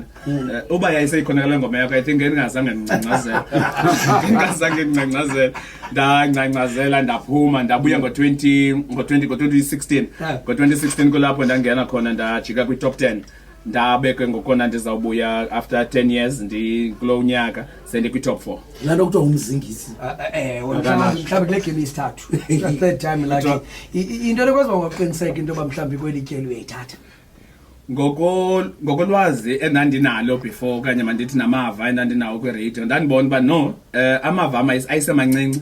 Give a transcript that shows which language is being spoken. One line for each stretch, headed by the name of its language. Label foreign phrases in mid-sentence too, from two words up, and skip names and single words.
Xhosa: Uba yayiseyikhona kale ngoma yakho,
English: I think
Xhosa: ndingazange ndingcangcazela ndangcangcazela ndaphuma ndabuya ngo-2016. Ngo-2016 kulapho ndangena khona ndajika kwi-top 10. Ndabekwe ngokona ndizawubuya
English: after 10 years
Xhosa: kulo nyaka sendikwi-top 4. Lanto kuthiwa umzingisi mhlawumbi kule game isithathu
English: third time
Xhosa: like into ekwenza ungaqiniseka into yoba mhlawumbi kweli tyeli uyayithatha ngokolwazi endandinalo before okanye mandithi namava endandinawo kwiradio, ndandibona uba no, amava am ayisemancinci.